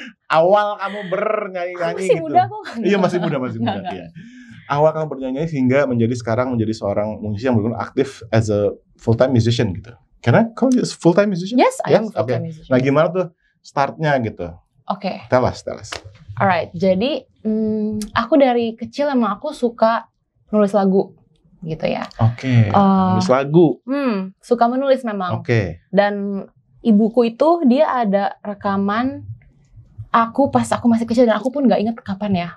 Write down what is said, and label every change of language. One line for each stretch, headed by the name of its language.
Indonesian: Awal kamu bernyanyi-nyanyi gitu. Masih muda kok. Iya, masih muda. Iya. Awal kamu bernyanyi hingga sekarang menjadi seorang musisi yang benar-benar aktif
English: as a full-time musician
Indonesian: gitu.
English: Can I call you a full-time musician? Yes, I am full-time musician.
Indonesian: Nah, gimana tuh startnya gitu? Oke.
English: Tell us.
Indonesian: Alright, jadi aku dari kecil emang aku suka nulis lagu gitu ya. Oke. Nulis lagu. Suka menulis memang. Oke. Dan ibuku itu dia ada rekaman aku pas aku masih kecil, dan aku pun nggak inget kapan ya.